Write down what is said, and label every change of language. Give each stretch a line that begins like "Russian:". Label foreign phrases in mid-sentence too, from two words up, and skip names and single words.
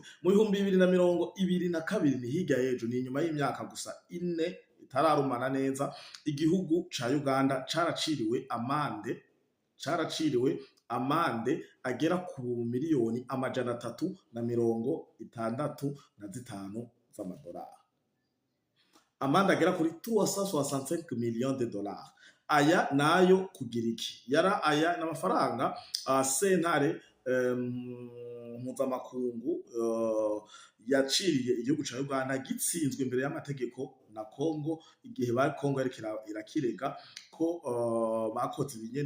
Rundi: Mu 2022 ni hirya y'ejo, ni inyuma y'imyaka gusa 4 itararumana neza, igihugu ca Uganda caraciriwe amande agera ku miliyoni 365 z'amadolari. Amande agera kuri 365
French: millions de dollars.
Rundi: Aya nayo kugira iki? Aya n'amafaranga sentare mpuzamakungu yaciriye igihugu ca Uganda gitsinzwe imbere y'amategeko na Kongo, igihe Kongo yariko irakirega ko bakoze ibinyene.